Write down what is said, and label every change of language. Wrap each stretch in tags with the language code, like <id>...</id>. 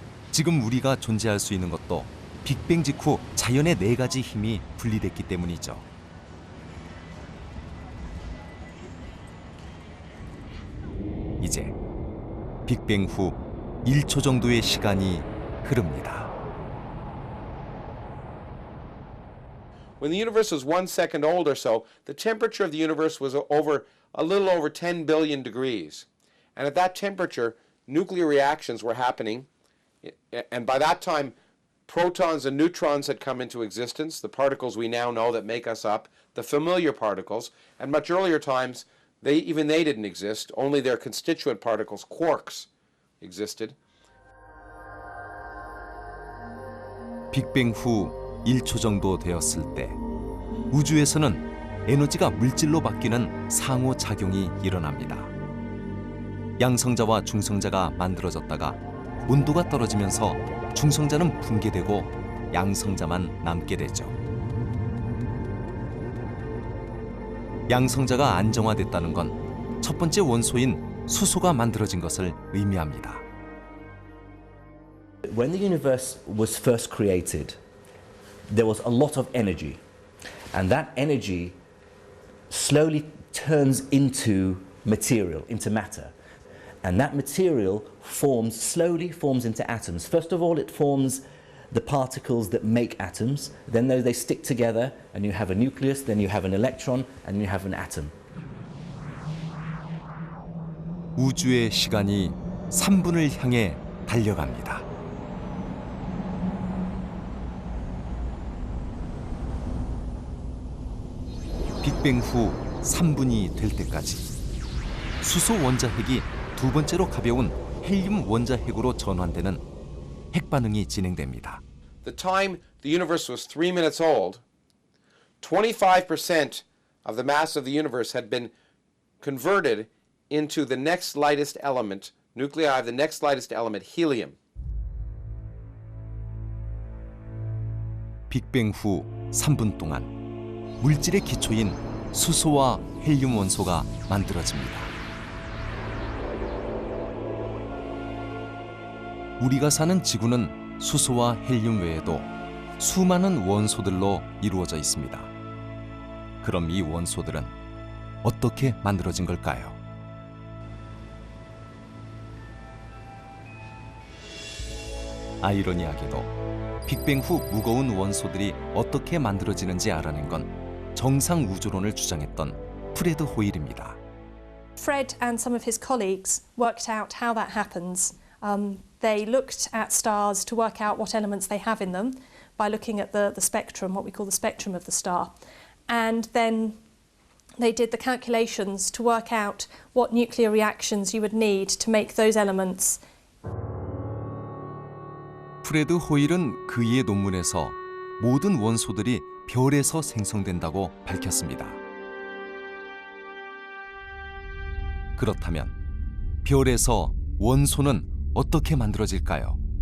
<ko>지금 우리가 존재할 수 있는 것도 빅뱅 직후 자연의 4가지 힘이 분리됐기 때문이죠. 이제 빅뱅 후 1초 정도의 시간이 흐릅니다.</ko> <en>When the universe was 1 second old or so, the temperature of the universe was a little over 10 billion degrees. And at that temperature, nuclear reactions were happening. And by that time, protons and neutrons had come into existence, the particles we now know that make us up, the familiar particles. And much earlier times, they didn't exist. Only their constituent particles, quarks, existed.</en> <ko>빅뱅 후 1초 정도 되었을 때 우주에서는 에너지가 물질로 바뀌는 상호작용이 일어납니다. 양성자와 중성자가 만들어졌다가 온도가 떨어지면서 중성자는 붕괴되고 양성자만 남게 되죠. 양성자가 안정화됐다는 건 첫 번째 원소인 수소가 만들어진 것을 의미합니다.</ko> <en>When the universe was first created, there was a lot of energy, and that energy slowly turns into material, into matter. And that material slowly forms into atoms. First of all, it forms the particles that make atoms. Then they stick together, and you have a nucleus, then you have an electron, and you have an atom.</en> <ko>우주의 시간이 3분을 향해 달려갑니다. 빅뱅 후 3분이 될 때까지 수소 원자핵이 두 번째로 가벼운 헬륨 원자핵으로 전환되는 핵 반응이 진행됩니다.</ko> <en>The time the universe was 3 minutes old, 25% of the mass of the universe had been converted into the next lightest element, nuclei of the next lightest element, helium.</en> <ko>빅뱅 후 3분 동안 물질의 기초인 수소와 헬륨 원소가 만들어집니다. 우리가 사는 지구는 수소와 헬륨 외에도 수많은 원소들로 이루어져 있습니다. 그럼 이 원소들은 어떻게 만들어진 걸까요? 아이러니하게도 빅뱅 후 무거운 원소들이 어떻게 만들어지는지 알아낸 건 정상 우주론을 주장했던 프레드 호일입니다.</ko> <en>Fred and some of his colleagues worked out how that happens. They looked at stars to work out what elements they have in them by looking at the spectrum, what we call the spectrum of the star. And then they did the calculations to work out what nuclear reactions you would need to make those elements.</en> <ko>프레드 호일은 그의 논문에서 모든 원소들이 별에서 생성된다고 밝혔습니다. 그렇다면 별에서 원소는 어떻게 만들어질까요?</ko>